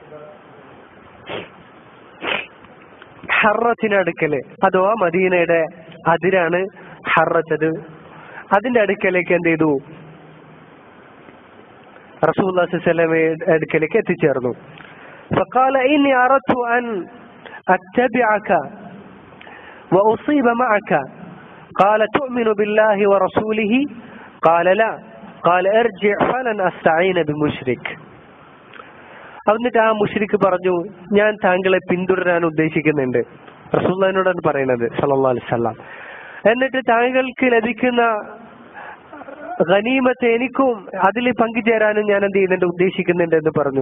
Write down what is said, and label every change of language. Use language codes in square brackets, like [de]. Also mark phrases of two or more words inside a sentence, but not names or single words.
[ml] ഹറത്തിനടുക്കല് അഥവാ മദീനയുടെ അതിരാണ് ഹറച്ചത്. അതിന്റെ അടുക്കലേക്ക് എന്ത് ചെയ്തു? റസൂലുള്ളാഹി [ar] صلى الله عليه وسلم [ml] അടുക്കലേക്ക് എത്തിച്ചേർന്നു. [ar] فقال إني أردت أن أتبعك وأصيب معك. قال تؤمن بالله ورسوله؟ قال لا. قال ارجع فلن أستعين بمشرك. [ml] എന്നിട്ട് ആ മുശ്രിക്ക് പറഞ്ഞു, ഞാൻ താങ്കളെ പിന്തുടരാൻ ഉദ്ദേശിക്കുന്നുണ്ട്. റസൂലുള്ളാഹിനോടാണ് പറയുന്നത് [ar] صلى الله عليه وسلم. [ml] എന്നിട്ട് താങ്കൾക്ക് ലഭിക്കുന്ന ഗനീമത്ത് എനിക്കും അതിൽ പങ്കുചേരാനും ഞാൻ എന്ത് ചെയ്യുന്നുണ്ട്, ഉദ്ദേശിക്കുന്നുണ്ട് എന്ന് പറഞ്ഞു.